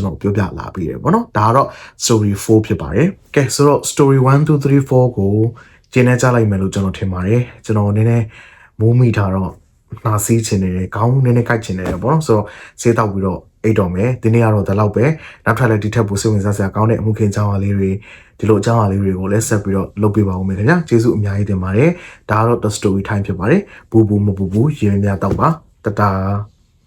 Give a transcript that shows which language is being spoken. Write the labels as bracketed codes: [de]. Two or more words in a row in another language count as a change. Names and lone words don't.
[my] တော်ပြောပြလာပြီးတယ်ပေါ့နော်ဒါကတော့ story 4ဖြစ်ပါတယ်ကဲဆိုတော့ story 1 2 3 4ကိုကျင်းနေကြလိုက်မယ်လို့ကျွန်တော်ထင်ပါတယ်ကျွန်တော်နည်းနည်းမိုးမိထားတော့နှာစီးချင်နေတယ်ခေါင်းနည်းနည်းကိုက်ချင်နေတယ်ပေါ့နော်ဆိုတော့ဆေးတောက်ပြီးတော့အိတ်တော်မယ်ဒီနေ့ကတော့ဒါလောက်ပဲနောက်ထပ်လည်းဒီထက်ပိုစိတ်ဝင်စားစရာကောင်းတဲ့အမှုခင်းအကြောင်းအရာလေးတွေဒီလိုအကြောင်းအရာလေးတွေကိုလည်းဆက်ပြီးတော့လုပ်ပေးပါဦးမယ်ခင်ဗျာကျေးဇူးအများကြီးတင်ပါတယ်ဒါကတော့ [en] the story time [my] ဖြစ်ပါတယ်ဘူမဘူရေများတော့ပါတတာ